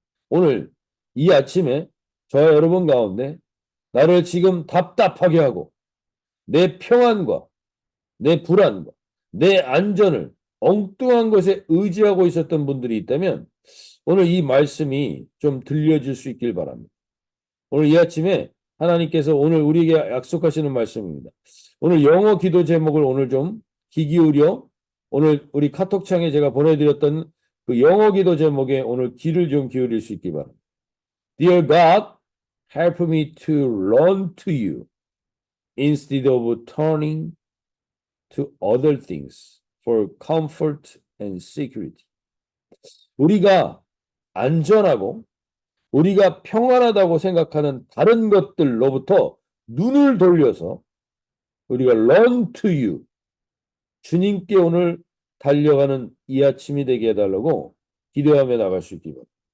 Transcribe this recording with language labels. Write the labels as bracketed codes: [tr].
[ko] 오늘 이 아침에 저와 여러분 가운데 나를 지금 답답하게 하고 내 평안과 내 불안과 내 안전을 엉뚱한 것에 의지하고 있었던 분들이 있다면 오늘 이 말씀이 좀 들려줄 수 있길 바랍니다. 오늘 이 아침에 하나님께서 오늘 우리에게 약속하시는 말씀입니다. 오늘 영어 기도 제목을 오늘 좀 귀 기울여 오늘 우리 카톡창에 제가 보내드렸던 그 영어 기도 제목에 오늘 귀를 좀 기울일 수 있기 바랍니다. [en] Dear God, help me to run to you instead of turning to other things for comfort and security. [ko] 우리가 안전하고 우리가 평안하다고 생각하는 다른 것들로부터 눈을 돌려서 우리가 [en] run to you, [ko] 주님께 오늘 달려가는 이 아침이 되게 해달라고 기도하며 나갈 수 있기 바랍니다.